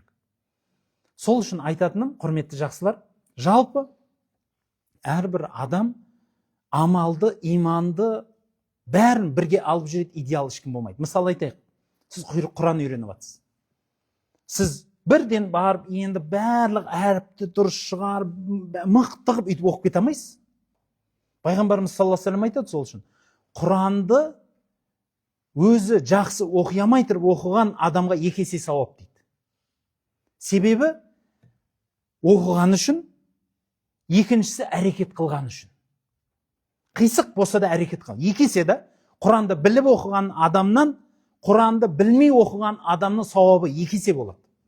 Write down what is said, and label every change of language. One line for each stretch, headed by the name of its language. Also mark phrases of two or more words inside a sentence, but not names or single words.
Kazakh: Сол үшін айтатыным, құрметті жақсылар, жалпы әрбір адам амалды, иманды бәрін бірге алып жүреді, идеал ешкім болмайды. Мысалы айтайық, сіз Құран үйреніп жатсыз. Сіз бірден барып, енді барлық әріпті дұрыс шығарып, мықты қылып үйтіп оқып кете алмайсыз. Пайғамбарымыз
Arabic: صلى الله عليه وسلم
Kazakh: айтады сол үшін. Құранды өзі жақсы оқи алмай тұрып оқыған адамға 2 есе сауап дейді. Себебі оқыған үшін, екіншісі әрекет қылған үшін. Қисық болса да әрекет қылған. 2 есе да Құранды біліп оқыған адамнан Құранды білмей оқыған адамның сауабы 2 есе болады.